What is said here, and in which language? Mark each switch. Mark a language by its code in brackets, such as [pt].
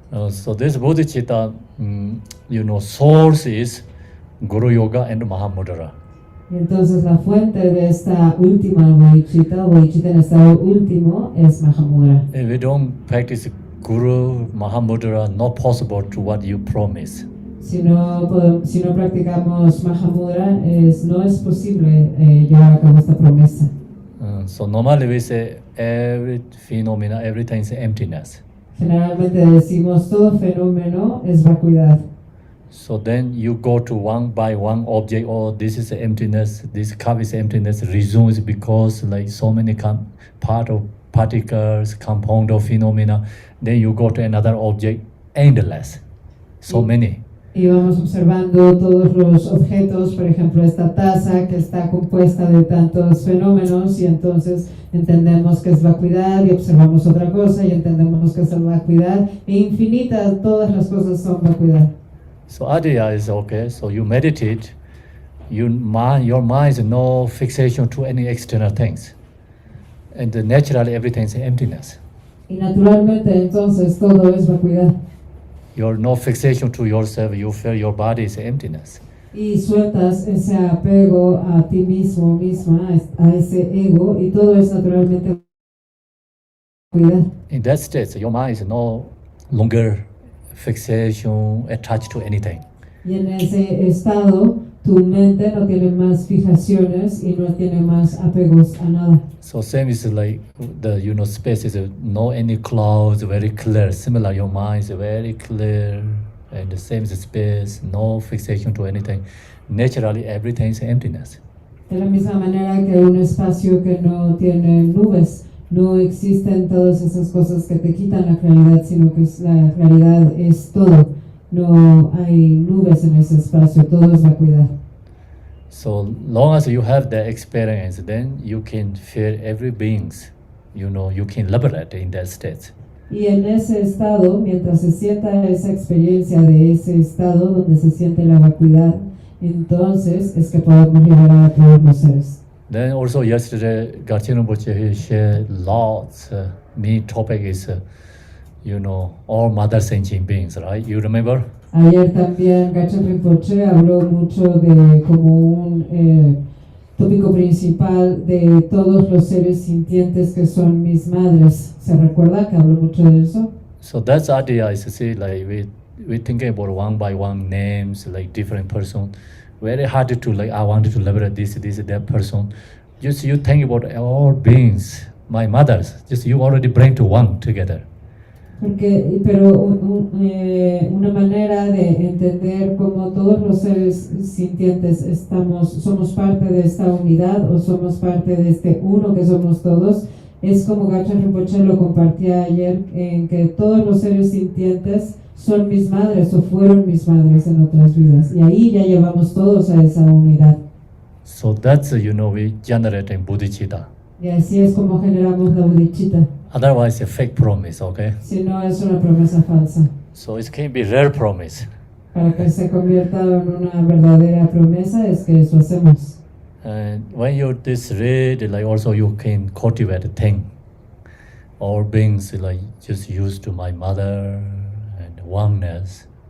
[en] So this bodhicitta, source is Guru Yoga and Mahamudra. [es] Y entonces la fuente de esta última bodhicitta, bodhicitta en estado último, es Mahamudra. [en] If we don't practice Guru Mahamudra, not possible to what you promise. [es] Si no practicamos Mahamudra, no es posible llevar a cabo esta promesa. [en] So normally we say every phenomena, everything is emptiness. [es] Generalmente decimos todo fenómeno es vacuidad. [en] So then you go to one by one object, oh, this is emptiness, this cup is emptiness, resumes because like so many part of particles, compound of phenomena, then you go to another object, endless, so many. [es] Y vamos observando todos los objetos, por ejemplo esta taza que está compuesta de tantos fenómenos y entonces entendemos que es vacuidad y observamos otra cosa y entendemos que es vacuidad e infinitas, todas las cosas son vacuidad. [en] So idea is okay, so you meditate, your mind is no fixation to any external things. And naturally everything is emptiness. [es] Y naturalmente entonces todo es vacuidad. [en] You're no fixation to yourself, you feel your body is emptiness. [es] Y sueltas ese apego a ti mismo, misma, a ese ego y todo es naturalmente vacuidad. [en] In that state, your mind is no longer fixation, attached to anything. [es] Y en ese estado, tu mente no tiene más fijaciones y no tiene más apegos a nada. [en] So same is like the space is no any clouds, very clear. Similar, your mind is very clear, and the same is space, no fixation to anything. Naturally, everything is emptiness. [es] De la misma manera que un espacio que no tiene nubes, no existen todas esas cosas que te quitan la claridad, sino que la claridad es todo. No hay nubes en ese espacio, todo es vacuidad. [en] So long as you have that experience, then you can feel every beings, you can liberate in that state. [es] Y en ese estado, mientras se sienta esa experiencia de ese estado donde se siente la vacuidad, entonces es que podemos liberar a todos los seres. [en] Then also yesterday, Garchen Rinpoche he shared lots. Main topic is, all mother sentient beings, right? You remember? [es] Ayer también Garchen Rinpoche habló mucho de como un tópico principal de todos los seres sintientes que son mis madres. ¿Se recuerda que habló mucho de eso? [en] So that's the idea is to see like we thinking about one by one names, like different person. Very hard to like I wanted to liberate this, that person. Just you think about all beings, my mothers. Just you already bring to one together. [es] Pero una manera de entender cómo todos los seres sintientes somos parte de esta unidad o somos parte de este uno que somos todos, es como Garchen Rinpoche lo compartía ayer, en que todos los seres sintientes son mis madres o fueron mis madres en otras vidas. Y ahí ya llevamos todos a esa unidad. [en] So that's, we generate in bodhicitta. [es] Y así es como generamos la bodhicitta. [en] Otherwise, a fake promise, okay? [es] Si no, es una promesa falsa. [en] So it can be rare promise. [es] Para que se convierta en una verdadera promesa es que eso hacemos. [en] And when you this read, like also you can cultivate a thing. All beings like just used to my mother and oneness.